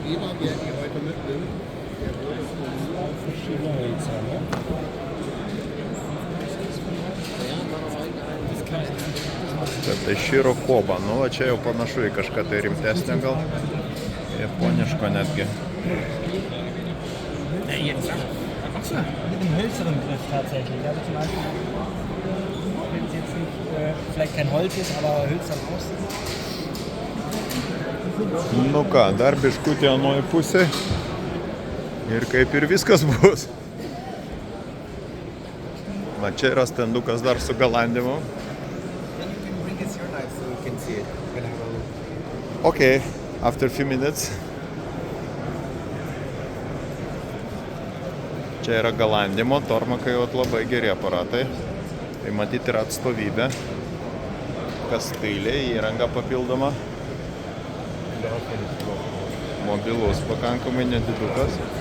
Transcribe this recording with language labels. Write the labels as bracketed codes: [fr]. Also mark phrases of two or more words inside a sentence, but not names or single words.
[lt] Tai Shiro Koba. Nu, va čia jau panašu į kažką tai rimtesnio gal. Japoniško netgi. [de] Mit einem hölzernen Griff tatsächlich. Also zum Beispiel, wenn es jetzt nicht, vielleicht kein Holz ist, aber hölzern aussieht. [lt] Nu ką, dar biškutį anoji pusė. Ir kaip ir viskas bus. Va čia yra stendukas dar su galandimu. [en] Okay, after a few minutes. [lt] Čia yra galandimo, tormakai labai geri aparatai. Tai matyti yra atstovybė. Kastailė, įranga papildoma. Mobilus pakankamai nedidukas.